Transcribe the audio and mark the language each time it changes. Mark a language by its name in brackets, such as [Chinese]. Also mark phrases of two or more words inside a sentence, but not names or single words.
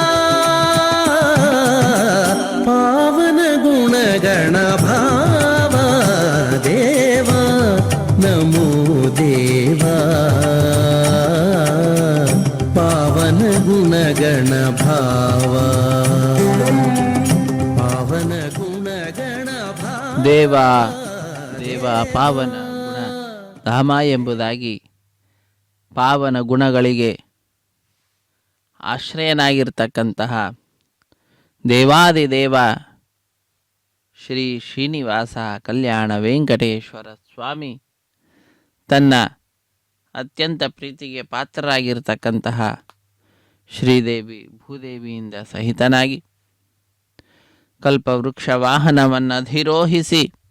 [Kannada] ಪಾವನ ಗುಣಗಣ ಭಾವ ದೇವಾ ನಮೋ ದೇವಾ ಪಾವನ ಗುಣಗಣ ಭಾವ ಪಾವನ ಗುಣಗಣ ಭಾವ ದೇವಾ ದೇವ ಪಾವನ ಗುಣ ಧಾಮ ಎಂಬುದಾಗಿ ಪಾವನ ಗುಣಗಳಿಗೆ ಆಶ್ರಯನಾಗಿರ್ತಕ್ಕಂತಹ ದೇವಾದಿದೇವ ಶ್ರೀ ಶ್ರೀನಿವಾಸ ಕಲ್ಯಾಣ ವೆಂಕಟೇಶ್ವರ ಸ್ವಾಮಿ ತನ್ನ ಅತ್ಯಂತ ಪ್ರೀತಿಗೆ ಪಾತ್ರರಾಗಿರ್ತಕ್ಕಂತಹ ಶ್ರೀದೇವಿ ಭೂದೇವಿಯಿಂದ ಸಹಿತನಾಗಿ ಕಲ್ಪವೃಕ್ಷ ವಾಹನವನ್ನು ಅಧಿರೋಹಿಸಿ